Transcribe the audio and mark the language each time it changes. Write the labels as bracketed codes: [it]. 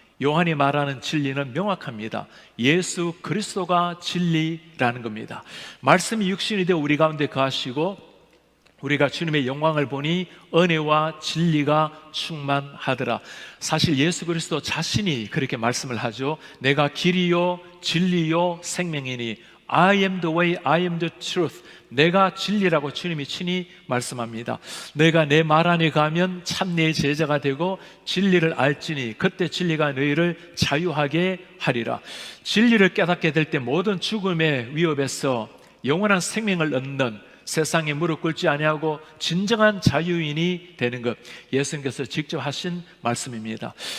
[ko] 요한이 말하는 진리는 명확합니다. 예수 그리스도가 진리라는 겁니다. 말씀이 육신이 되어 우리 가운데 거하시고 우리가 주님의 영광을 보니 은혜와 진리가 충만하더라. 사실 예수 그리스도 자신이 그렇게 말씀을 하죠. 내가 길이요 진리요 생명이니 [en] I am the way, I am the truth. [ko] 내가 진리라고 주님이 친히 말씀합니다. 너희가 내 말 안에 가면 참 내 제자가 되고 진리를 알지니 그때 진리가 너희를 자유하게 하리라. 진리를 깨닫게 될 때 모든 죽음의 위협에서 영원한 생명을 얻는, 세상에 무릎 꿇지 아니하고 진정한 자유인이 되는 것, 예수님께서 직접 하신 말씀입니다.